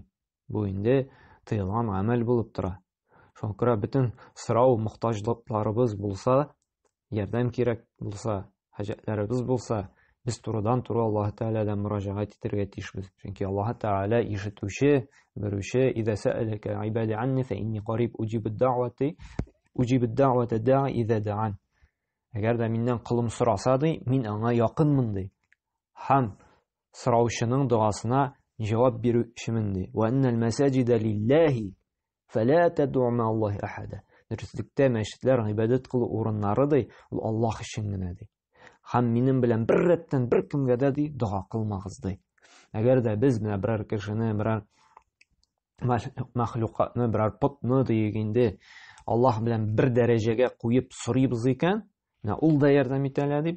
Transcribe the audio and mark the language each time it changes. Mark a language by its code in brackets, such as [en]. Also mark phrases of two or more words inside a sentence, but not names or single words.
[tt] Бу инде тыелган гамәл булып тора. Шуңа күрә бөтен сорау, мохтаҗлыкларыбыз булса, ярдәм кирәк булса, хаҗәтләребез булса, без турыдан-туры Аллаһ Тәгаләдән мөрәҗәгать итәргә тиешбез. Чөнки Аллаһ Тәгалә ишетүче, берүче, [ar] "إذا سألك عبادي عني فإني قريب أجيب دعوة الداع إذا دعان." [tt] Әгәр дә миннән кылым сораса ди, мин аңа якынмын ди. Һәм сораучының дуасына җавап бирүчемен ди. [ar] "وأن المساجد لله فلا تدعوا مع الله أحدا." [tt] Дөрестлектә мәчетләр гыйбадәт кылу урыннары ди, ул Аллаһ өчен генә ди. Һәм минем белән бер рәттән бер кемгә дә ди дуа кылмагыз ди. Әгәр дә без менә берәр кешене, берәр мәхлукатны, берәр путны диек инде Аллаһ белән бер дәрәҗәгә куеп сорыйбыз икән, менә ул да ярдәм итәләр дип.